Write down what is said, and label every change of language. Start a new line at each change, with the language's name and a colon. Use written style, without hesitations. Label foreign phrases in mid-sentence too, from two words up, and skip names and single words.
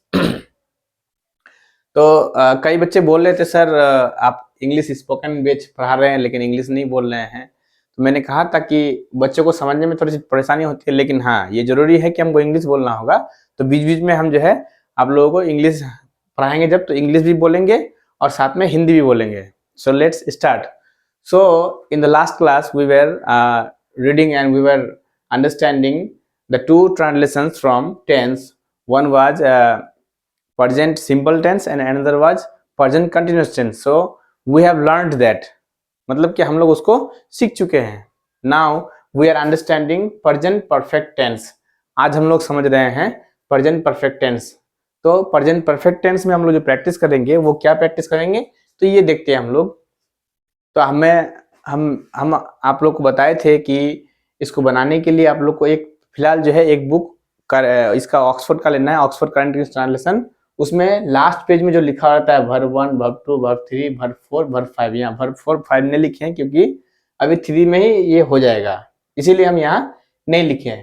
Hindi: तो कई बच्चे बोल रहे थे सर आप
English: English spoken batch
Hindi: पढ़ा रहे हैं लेकिन इंग्लिश नहीं बोल रहे हैं। तो मैंने कहा था कि बच्चों को समझने में थोड़ी सी परेशानी होती है, लेकिन हाँ ये जरूरी है कि हमको इंग्लिश बोलना होगा। तो बीच बीच में हम जो है आप लोगों को इंग्लिश पढ़ाएंगे, जब तो इंग्लिश भी बोलेंगे और साथ में हिंदी भी बोलेंगे।
English: so let's start. so in the last class we were reading and we were understanding the two translations from tense. One was present simple tense and another was present continuous tense. So we have learned that,
Hindi: मतलब कि हम लोग उसको सीख चुके हैं.
English: Now we are understanding present perfect tense.
Hindi: आज हम लोग समझ रहे हैं
English: present perfect tense.
Hindi: तो
English: present perfect tense
Hindi: में हम लोग जो प्रैक्टिस करेंगे वो क्या प्रैक्टिस करेंगे, तो ये देखते हैं हम लोग। तो हम आप लोग को बताए थे कि इसको बनाने के लिए आप लोग को एक फिलहाल जो है एक बुक इसका ऑक्सफोर्ड का लेना है, ऑक्सफोर्ड करंट इंग्लिश ट्रांसलेशन। उसमें
English: last page
Hindi: में जो लिखा रहता है
English: verb 1, verb 2, verb 3, verb 4, verb 5,
Hindi: यहाँ वर्ब 4, 5 नहीं लिखे हैं क्योंकि अभी 3 में ही ये हो जाएगा, इसीलिए हम यहाँ नहीं लिखे हैं।